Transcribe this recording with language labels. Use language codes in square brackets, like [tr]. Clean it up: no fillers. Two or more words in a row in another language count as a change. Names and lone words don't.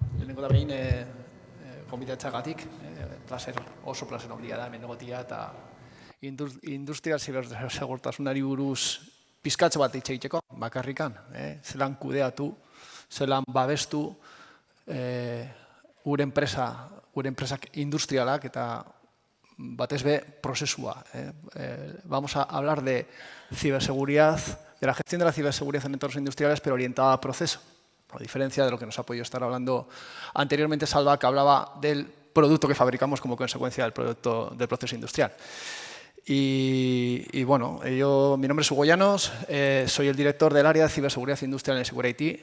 [eu] lehenengo da behin, gonbidatzeagatik, oso plazer handia da hemen egotea eta industrial zibersegurtasunari buruz pizkatxo bat hitz egiteko, bakarrikan, zelan kudeatu, zelan babestu gure enpresak industrialak eta batez be prozesua. [es] Vamos a hablar de ciberseguridad, de la gestión de la ciberseguridad en entornos industriales, pero orientada a proceso. A diferencia de lo que nos ha podido estar hablando anteriormente Salva, que hablaba del producto que fabricamos como consecuencia del proceso industrial. Y bueno, mi nombre es Hugo Llanos, soy el director del área de ciberseguridad industrial en Security.